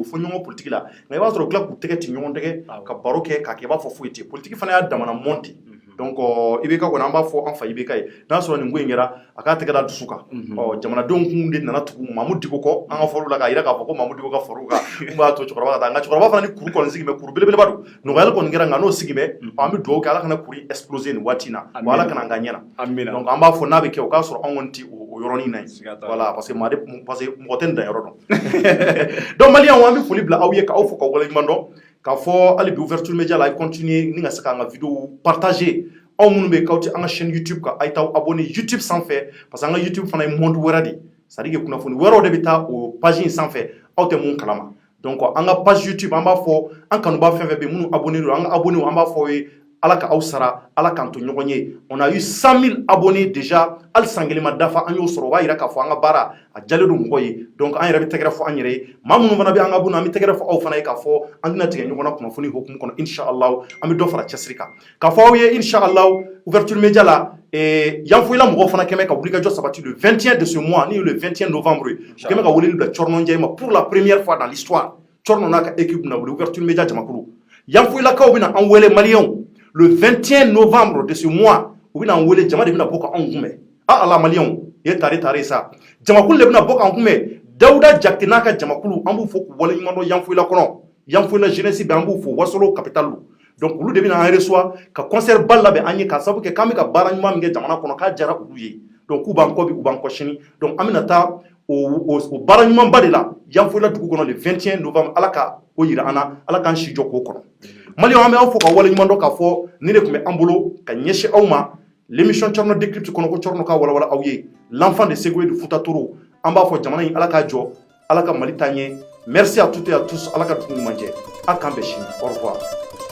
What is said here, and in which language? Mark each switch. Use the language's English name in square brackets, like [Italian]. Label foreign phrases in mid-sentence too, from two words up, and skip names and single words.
[Bambara] fɔ ɲɔgɔn politique la nka i b'a sɔrɔ u tila k'u tɛgɛ ci ɲɔgɔn tɛgɛ ka baro kɛ k'a kɛ i b'a fɔ foyi tɛ politique fana y'a damana mɔn ten donc IBK kɔni an b'a fɔ an fa IBK ye n'a sɔrɔ nin ko in kɛra a k'a tɛgɛ da dusu kan jamanadenw kun de nana tugu Mamu Diko kɔ an ka fɔr'u la k'a yira k'a fɔ ko Mamu Diko ka far'u kan mun b'a to cɛkɔrɔba ka taa nka cɛkɔrɔba fana ni kuru kɔni sigi bɛ kuru belebeleba don nɔgɔyali kɔni kɛra nka n'o sigi bɛ an bɛ dugawu kɛ Ala kana kuru exploser nin waati in na wa Ala kana an ka ɲɛna donc an b'a fɔ n'a bɛ kɛ o k'a sɔrɔ anw kɔni tɛ o yɔrɔnin na yen [French] voilà parce que [Bambara] mɔgɔ tɛ nin danyɔrɔ dɔn donc maliyɛnw an bɛ foli bila aw ye k'aw fo k'aw waleɲuman dɔn k'a fɔ hali bi ouverture média la a ye continuer ni ka se k'an ka [French] vidéo partager [Bambara] aw minnu bɛ k'aw tɛ an ka chaîne YouTube kan a ye taa abonné YouTube sanfɛ [French] parce que [Bambara] an ka YouTube fana ye monde wɛrɛ de [French] c'est à dire que [Bambara] kunnafoni wɛrɛw de bɛ taa o page in sanfɛ aw tɛ mun kalama donc an ka page YouTube an b'a fɔ an kanuba fɛn fɛn bɛ minnu abonné don an ka abonné an b'a fɔ aw ye Ala ka aw sara Ala k'an to ɲɔgɔn ye [French] on a eu 100 000 abonnés déjà [Bambara] hali san kelen ma dafa an y'o sɔrɔ o b'a yira k'a fɔ an ka baara a jalen don mɔgɔ ye donc an yɛrɛ bɛ tɛgɛrɛ fɔ an yɛrɛ ye maa minnu fana bɛ an ka abonné an bɛ tɛgɛrɛ fɔ aw fana ye k'a fɔ an tɛna tigɛ ɲɔgɔn na kunnafoni hukumu kɔnɔ inshallah an bɛ dɔ fara cɛsiri kan k'a fɔ aw ye inshallah ouverture média la yanfoyila mɔgɔw fana kɛmɛ ka wulikajɔ sabati [French] le 21 de ce mois [Bambara] ni [French] le 21 novembre [Bambara] u kɛmɛ ka weleli bila Cɔrɔnɔ Njayi ma [French] pour la première fois dans l'histoire [Bambara] Cɔrɔnɔ n'a ka équipe na wuli ouverture média jamakulu yanfoyilakaw bɛna an wele maliyɛnw [French] le 21 novembre de ce mois [Bambara] u bɛna an wele jama de bɛna bɔ ka anw kunbɛn ala maliyɛnw ye tare sa jamakulu de bɛna bɔ k'an kunbɛn Dawuda Jakite n'a ka jamakulu an b'u fɔ k'u waleɲuman dɔn yanfoyila kɔnɔ yanfoyila jeunesse bɛ an b'u fɔ Wasolo capitale donc olu de bɛna an reçoit ka concert ba labɛn an ye k'a sababu kɛ k'an bɛ ka baara ɲuman min kɛ jamana kɔnɔ k'a diyara olu ye donc k'u b'an kɔ bi u b'an kɔ sini donc an bɛna taa o baara ɲumanba de la yanfoyila dugu kɔnɔ [French] le 21 novembre [Bambara] ala ka o yira an na ala k'an si jɔ k'o kɔnɔ maliyɛnw an bɛ aw fɔ ka waleɲuman dɔn k'a fɔ ni de tun bɛ an bolo ka ɲɛsin aw ma l'émission Cɔrɔnɔ Décrypte kɔnɔ ko Cɔrɔnɔ ka walawala aw ye [French] l'enfant de Ségou de Fouta Toro [Bambara] an b'a fɔ jamana in ala k'a jɔ ala ka Mali taa ɲɛ [French] merci à toutes et à tous [Bambara] ala ka dugu ɲuman jɛ a k'an bɛn sini [French] au revoir